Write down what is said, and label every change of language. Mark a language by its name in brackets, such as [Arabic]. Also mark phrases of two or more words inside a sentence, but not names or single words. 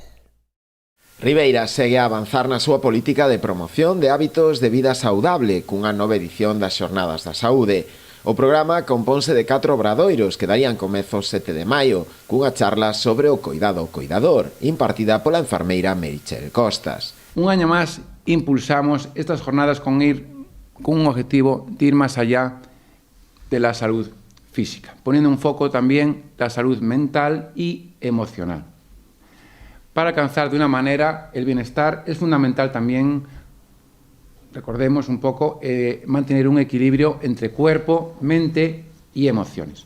[Galician] Ribeira segue a avanzar na súa política de promoción de hábitos de vida saudable cunha nova edición das Xornadas da Saúde. O programa componse de 4 obradoiros que darían comezo 7 de maio, cunha charla sobre o coidado ao coidador, impartida pola enfermeira Meritxell Costas. [Spanish] Un año máis impulsamos estas jornadas con un objetivo de ir máis allá de la salud física, poniendo un foco también la salud mental y emocional. Para alcanzar de una manera el bienestar es fundamental también, recordemos un poco, mantener un equilibrio entre cuerpo, mente y emociones.